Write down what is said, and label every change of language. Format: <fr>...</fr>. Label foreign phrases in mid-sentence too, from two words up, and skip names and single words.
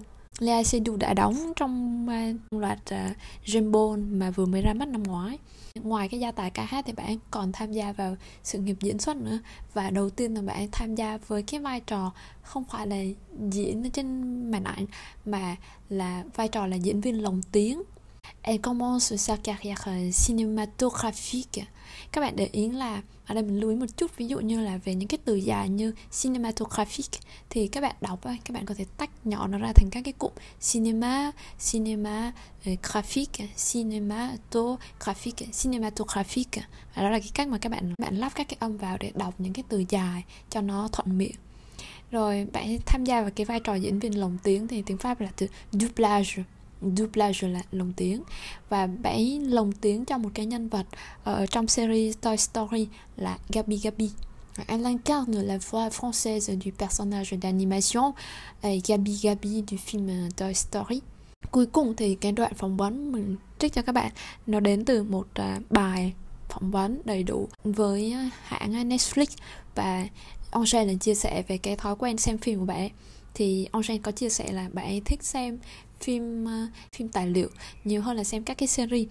<vi>Léa Seydoux đã đóng trong loạt James Bond mà vừa mới ra mắt năm ngoái. Ngoài cái gia tài ca hát thì bạn ấy còn tham gia vào sự nghiệp diễn xuất nữa. Và đầu tiên là bạn ấy tham gia với cái vai trò không phải là diễn trên màn ảnh mà là vai trò là diễn viên lồng tiếng.</vi> <fr>Elle commence sa carrière cinématographique.</fr> <vi>Các bạn để ý là ở đây mình lưu ý một chút, ví dụ như là về những cái từ dài như cinématographique thì các bạn đọc các bạn có thể tách nhỏ nó ra thành các cái cụm cinématographique, cinématographique. Và đó là cái cách mà các bạn lắp các cái âm vào để đọc những cái từ dài cho nó thuận miệng. Rồi bạn tham gia vào cái vai trò diễn viên lồng tiếng thì tiếng Pháp là từ doublage là lồng tiếng. Và bạn ấy lồng tiếng cho một cái nhân vật ở trong series Toy Story là Gabi.</vi> <fr>Elle incarne la voix française du personnage d'animation Gabi du film Toy Story.</fr> <vi>Cuối cùng thì cái đoạn phỏng vấn mình trích cho các bạn nó đến từ một bài phỏng vấn đầy đủ với hãng Netflix. Và Angèle chia sẻ về cái thói quen xem phim của bạn ấy. Thì Angèle có chia sẻ là bạn ấy thích xem phim tài liệu nhiều hơn là xem các cái series.</vi>